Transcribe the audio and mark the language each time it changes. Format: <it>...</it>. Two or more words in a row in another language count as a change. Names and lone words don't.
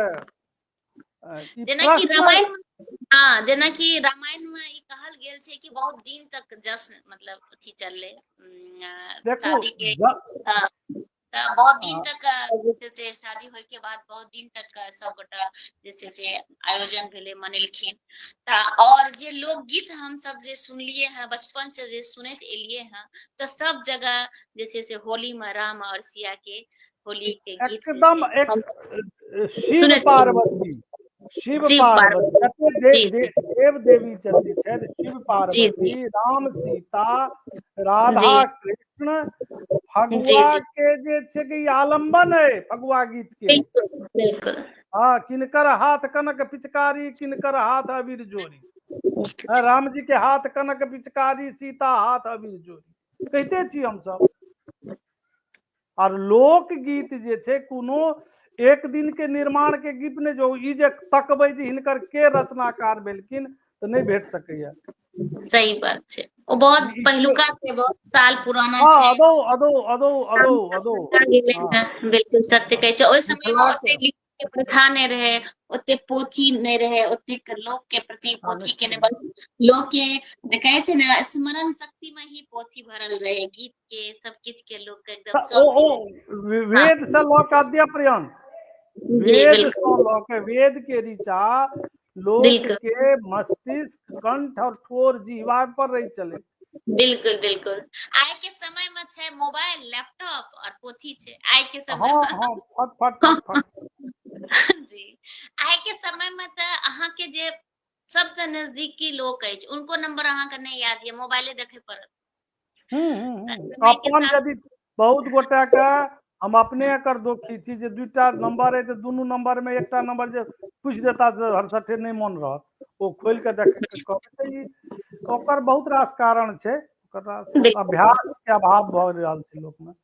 <mai>जेनाकि रामायण हाँ जेनाकि रामायण में ई कहल गेल छै कि बहुत दिन तक जश्न मतलब अथी चलले शादी के बहुत दिन तक जैसे से शादी होय के बाद बहुत दिन तक सब गोटा जैसे से आयोजन भेले मनेलखिन। और जे लोकगीत हम सब जे सुनलिए हैं बचपन से जे सुनैत एलिए हैं तो सब जगह जैसे से होली में राम और सिया के होली के गीत एकदम एक शिव पार्वती देव देवी जते छथि शिव पार्वती राम सीता राधा कृष्ण फगुआ के जे छै कि आलम्बन है फगुआ गीत के। बिल्कुल हाँ किनकर हाथ कनक पिचकारी किनकर हाथ अबीर जोरी, राम जी के हाथ कनक पिचकारी सीता हाथ अबीर जोरी कहते छी हम सब। और लोकगीत जे छै कोनो एक दिन के निर्माण के गीत ने जो ई जे तकबै जे हिनकर के रचनाकार भेलखिन तो नहीं भेट सकैया। सही बात छै, ओ बहुत पहलुका छै, बहुत साल पुराना छै। अदो अदो अदो अदो अदो बिल्कुल सत्य कहै छै। ओइ समय में ओते लिखै के प्रथा नहीं रहे, ओते पोथी नहीं रहे, ओते लोक के प्रति पोथी के नहीं बल्कि लोक के देखै छै ने स्मरण शक्ति में ही पोथी भरल रहे, गीत के सब किछ के लोक के एकदम सब वेद से ल के अद्य पर्यंत वेद से ल के वेद के ऋचा लोक के मस्तिष्क कंठ और ठोर जीवा पर रही चले। बिल्कुल बिल्कुल आइ के समय में छै मोबाइल लैपटॉप और पोथी छै आइ के समय में। फट फट फट फट जी आइ के समय में त अहाँ के जे सबसे नजदीकी लोक अछि उनको नंबर अहाँ के नहीं याद ये मोबाइले देखे पड़त। अपन यदि बहुत गोटा के हम अपने एकर दोखी छी जे दुटा नंबर है तो दुनू नंबर में एकटा नंबर जे पूछ देता तो हरसठे नहीं मन रहत वो खोल के देखे के कहबै ओकर बहुत रास कारण छै, अभ्यास के अभाव भ रहल छै लोक में।</mai>